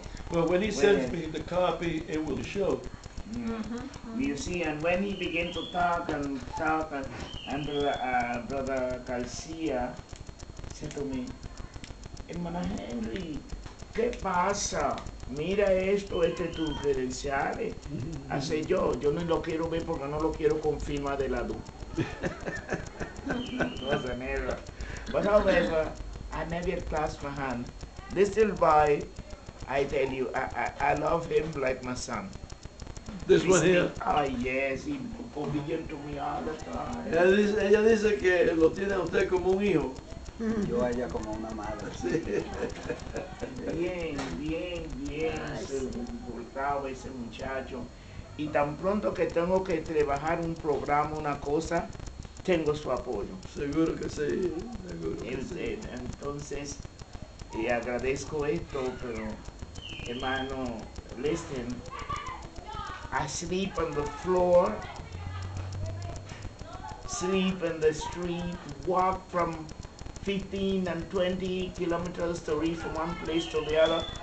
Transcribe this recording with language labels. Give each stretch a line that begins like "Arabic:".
English: Well, when he sends me the copy, it will show. You see, and when he began to talk, and Brother Garcia said to me,
Spanish: hermana Henry, ¿qué pasa? Mira esto, tus credenciales. Hace yo no lo quiero ver porque no lo quiero con firma de la luz.
English: It was an error. But however, I never clasped my hand. This little boy, I tell you, I love him like my son. This one here. Ah, yes, he obedient to me all the time.
Spanish: Ella dice que lo tiene a usted como un hijo. Yo a ella como una madre. Sí. Bien, se portaba ese muchacho. Y tan pronto que tengo que trabajar un programa, una cosa, tengo su apoyo. Seguro que sí, seguro que sí. Entonces, agradezco esto, pero hermano,
English: listen. I sleep on the floor, sleep in the street, walk from 15 and 20 kilometers to reach from one place to the other.